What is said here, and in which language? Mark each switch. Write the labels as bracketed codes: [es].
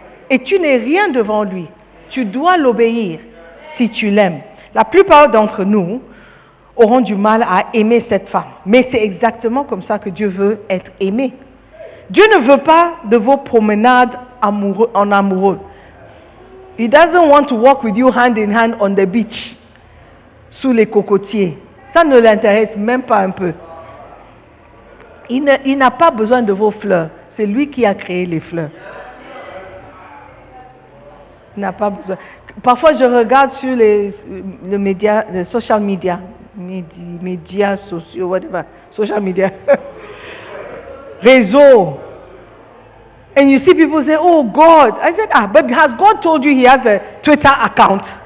[fr] Et tu n'es rien devant lui. Tu dois l'obéir si tu l'aimes. La plupart d'entre nous auront du mal à aimer cette femme. Mais c'est exactement comme ça que Dieu veut être aimé. Dieu ne veut pas de vos promenades en amoureux. [en] He doesn't want to walk with you hand in hand on the beach, [fr] sous les cocotiers. Ça ne l'intéresse même pas un peu. Il n'a pas besoin de vos fleurs. C'est lui qui a créé les fleurs. Il n'a pas besoin. Parfois, je regarde sur les social media, médias sociaux, whatever, social media, réseau. [en] And you see people say, oh God. I said, but has God told you He has a Twitter account?